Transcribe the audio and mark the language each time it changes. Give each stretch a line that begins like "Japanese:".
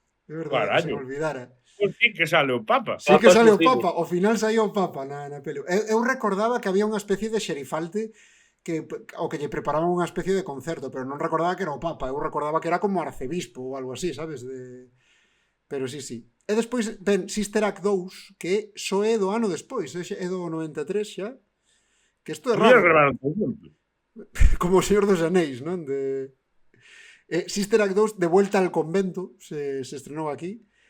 Galician: Carallo.
Spanish: se me olvidara.
Galician: Pois sí que sale o Papa. Sí que sale o Papa, ao final saiu o Papa na peli. Eu recordaba que había unha especie de xerifalte o que lle preparaban unha especie de concerto, pero non recordaba que era o Papa, eu recordaba que era como arcebispo ou algo así, sabes? Pero sí. E despois, ben, Sister Act 2, que só é do ano despois, é do 93 xa, que isto é raro. Gravaron todo junto. Como o Señor dos Anéis, non?
Spanish: Sister Act 2 de vuelta al convento, se estrenó aquí.